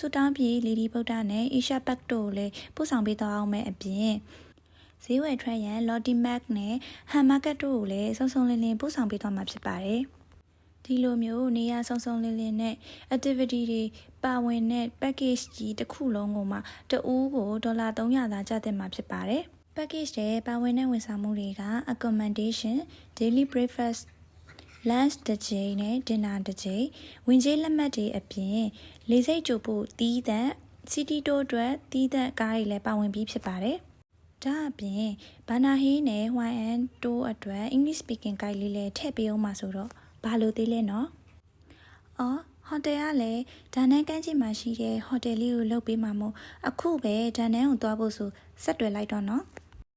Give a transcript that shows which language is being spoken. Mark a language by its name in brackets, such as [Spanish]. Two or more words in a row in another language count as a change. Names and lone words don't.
[Burmese] တောင်းပြည်လီဒီဗုဒ္ဓနဲ့အေရှာဘတ်တို့ကိုလည်းပို့ဆောင်ပေးသွားအောင်မယ်အပြင်ဈေးဝယ်ထွက်ရန် Lottie Mac နဲ့ Han Market တို့ကိုလည်းစုံစုံလင်လင်ပို့ဆောင်ပေးသွားမှာဖြစ် ပါတယ်။ဒီလိုမျိုးနေရာစုံစုံလင်လင်နဲ့ activity တွေပါဝင်တဲ့ package ကြီးတစ်ခုလုံးကိုမှတဦးကိုဒေါ်လာ 300သာကျသင့်မှာဖြစ်ပါတယ်။ package ရဲ့ပါဝင်တဲ့ဝန်ဆောင်မှုတွေက [English] accommodation, daily breakfast, lunch [Burmese] တစ်ချိန် နဲ့ dinner တစ်ချိန်ဝင်ကြေးလက်မှတ်တွေအပြင်လေဆိပ်ကြိုပို့တီးသန့် [English] city tour [Burmese] အတွက်တီးသန့်ကားတွေလည်းပါဝင်ပြီးဖြစ်ပါတယ်။ဒါအပြင်ဘာနာဟီးနဲ့ဟွိုင်အန်တိုးအတွက် [English] English speaking guide [Burmese] လေးလည်းထည့်ပေးအောင်မှာဆိုတော့ဘာလို့သေးလဲနော်။အော်ဟိုတယ်ကလည်းဒါနန်းကမ်းခြေမှာရှိတဲ့ဟိုတယ်လေးကိုလုပ်ပေးမှာမို့အခုပဲဒါနန်းကိုသွားဖို့ဆိုဆက်တွယ်လိုက်တော့နော်။